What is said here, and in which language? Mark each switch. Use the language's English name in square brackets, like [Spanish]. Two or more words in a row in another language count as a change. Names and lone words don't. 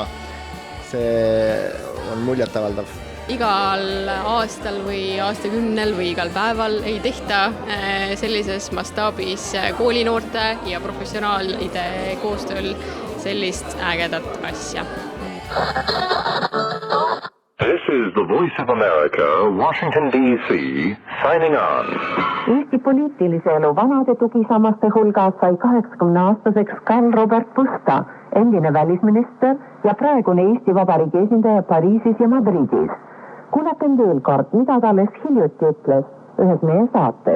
[Estonian] See on muljetavaldav. Igal aastal või aastakümnel või igal päeval ei tehta sellises mastaabis koolinoorte ja professionaalide koostööl sellist ägedat asja. [English] This is the Voice of America, Washington, D.C., signing on. [Estonian] Eesti poliitilise elu vanade tugisammaste hulgas sai 80-aastaseks Karl Robert Pusta, endine välisminister ja praegune Eesti Vabariigi esindaja Pariisis ja Madridis. Kuulakem veel kord, mida ta alles hiljuti ütles ühes meie saates.